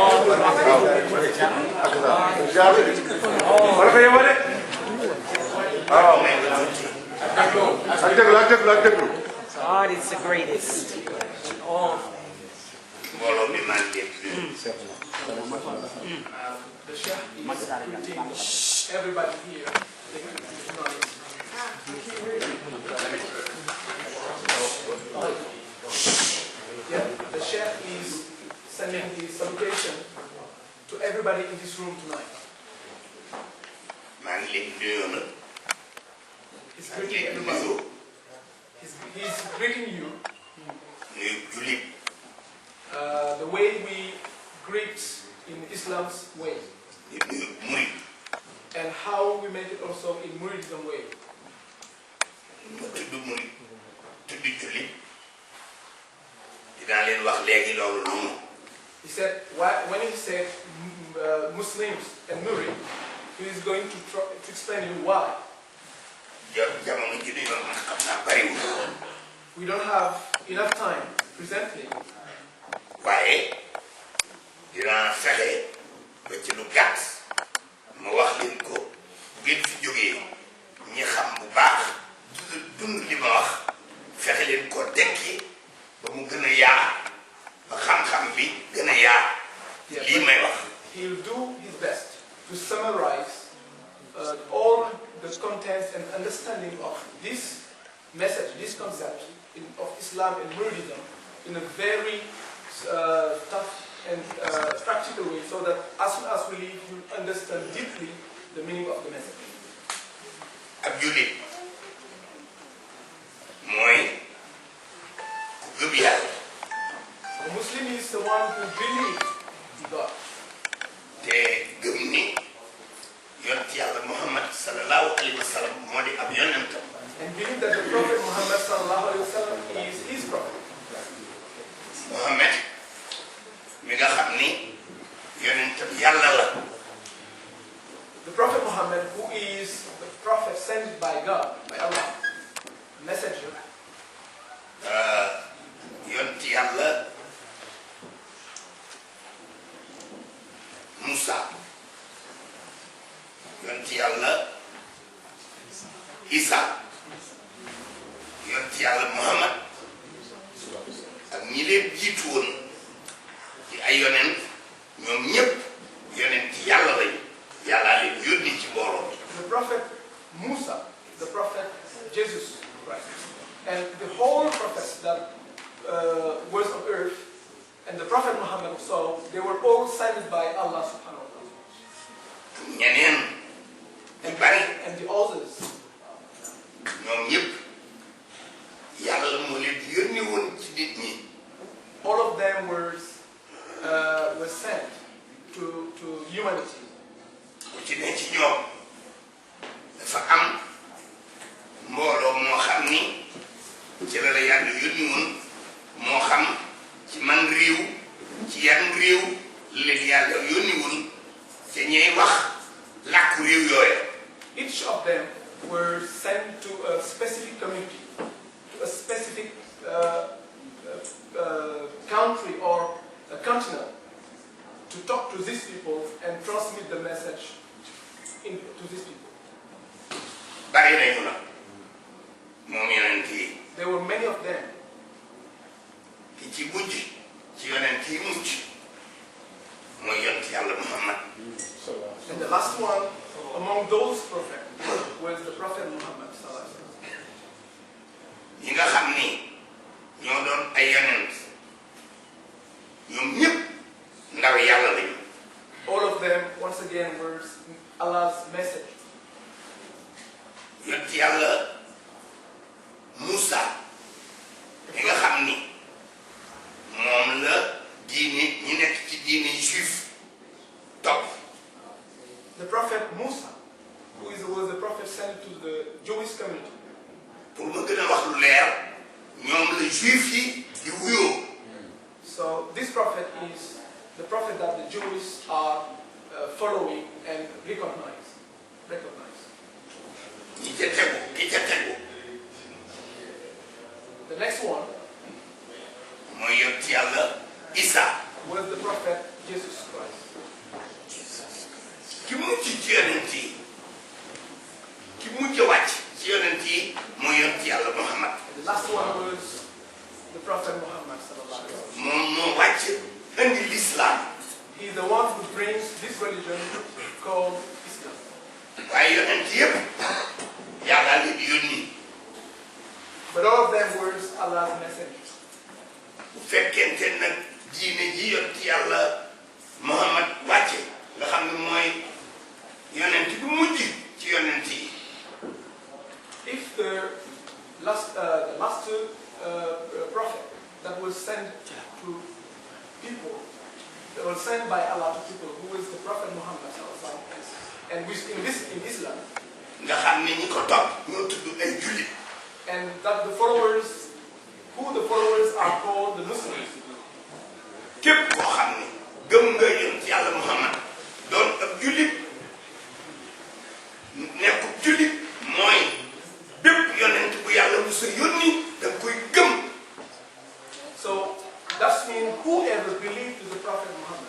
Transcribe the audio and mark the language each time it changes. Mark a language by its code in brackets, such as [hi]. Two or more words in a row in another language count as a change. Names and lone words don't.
[wo] man ko yow de waaw ak déglu [en] God is the greatest. Oh. [wo] mbooloo mi maa ngi [en] everybody here. Yeah, the chef is sending his salutation to everybody in this room tonight. [wo] maa ngi leen nuyoo nag [en] He's greeting everybody. He's greeting you [wo] nuyu jullit [en] the way we greet in Islam's way, [wo] di nuyu murit [en] and how we make it also in Muridism way. [wo] mu tudd murit tudd jullit dinaa leen wax léegi loolu lu mu [en] He said, when he said Muslims and Murid, he is going to explain you why. [wo] jamono ji di yoon man xam naa bariwul [en] We don't have enough time presently, [wo] waaye dinaa fexe ba ci lu gàtt ma wax leen ko bu ngeen fi jógee ñi xam bu baax dund li ma wax fexe leen ko tekki ba mu gën a yaa ba xam-xam bi gën a yaa lii may wax. [en] He'll do his best to summarize all the contents and understanding of this message, this concept of Islam and Muridism in a very tough and practical way, so that as soon as we leave, you understand deeply the meaning of the message. [wo] ab jullit mooy ku gëm yàlla. [en] A Muslim is the one who believes in God. [wo] te gëm ni yonent yàlla Muhammad [ar] صلى الله عليه وسلم [wo] moo di ab yonentam. [en] And believe that the Prophet Muhammad [ar] صلى الله عليه وسلم [en] is his prophet. [wo] Muhammad mi nga xam ni yonentam yàlla la. [en] The Prophet Muhammad, who is sent by God, by Allah, a messenger. [wo] Yonti Yàlla Musa, yonti Yàlla Isa, yonti Yàlla Muhammad ak ñi leen jiitu woon ci ay yonent ñoom ñëpp yonent Yàlla lañu Yàlla leen yónni ci mbooloo. [en] The prophet Musa, the prophet Jesus Christ, and the whole prophets that was on earth, and the prophet Muhammad, so they were all sent by Allah [ar] سبحانه وتعالى. [wo] ñeneen ñu bari [en] And the others, [wo] ñoom ñëpp Yàlla moo leen yónni woon ci nit ñi. [en] all of them were sent to humanity. [wo] ku ci ne ci ñoom dafa am mbooloo moo xam ni ci la Yàlla yónni woon moo xam ci man réew ci yan réew leen Yàlla yónni woon te ñuy wax làkku réew yooya. [en] Each of them were sent to a specific community, to a specific country or a continent, to talk to these people and transmit the message to these people. [wo] bari nañu la moom yonent yi. [en] There were many of them. [wo] ki ci mujj ci yonent yi mujj mooy yonent Yàlla Muhammad. [en] And the last one among those prophets was the Prophet Muhammad [ar] صلى الله عليه وسلم. [wo] ñi nga xam ni ñoo doon ay yonent ñoom ñëpp ndaw Yàlla lañu. [en] All of them, once again, were Allah's message. [wo] yonent Yàlla Musa ñi nga xam ni moom la diine ñi nekk ci diine juif topp. [en] The Prophet Musa, was the prophet sent to the Jewish community. [wo] pour ma gën a wax lu leer ñoom la juif yi di wuyoo. [en] So this prophet is the prophet that the Jews are following and recognize. [wo] ñi ca tegu ki ca tegu [en] The next one [wo] mooy yonent Yàlla Isa. [en] was the prophet Jesus Christ. [wo] ki mujj ci yonent yi ki mujj wàcc ci yonent yi mooy yonent Yàlla Muhammad. [en] And the last one was the prophet Muhammad [ar] صلى الله عليه وسلم. [wo] moom moo wàcc indi l'islam. [en] He is the one who brings this religion called Islam. [wo] waaye yonent yëpp Yàlla leen yónni. [en] But all of them were Allah's message. [wo] bu fekkente nag diine ji yonent Yàlla Muhammad wàcce nga xam ne mooy yonent bi mujj ci yonent yi. [en] If the last prophet that was sent to people, that was sent by Allah to people, who is the Prophet Muhammad [ar] صلى الله عليه وسلم, [en] and which in Islam, [wo] nga xam ne ñi ko topp ñoo tudd ay jullit. [en] and that the followers are called the Muslims. [wo] képp koo xam ne gëm nga yonent Yàlla Muhammad doon ab jullit nekkub jullit mooy bépp yonent bu Yàlla musa yónni da nga koy gëm. [en] So that means whoever believed to the Prophet Muhammad,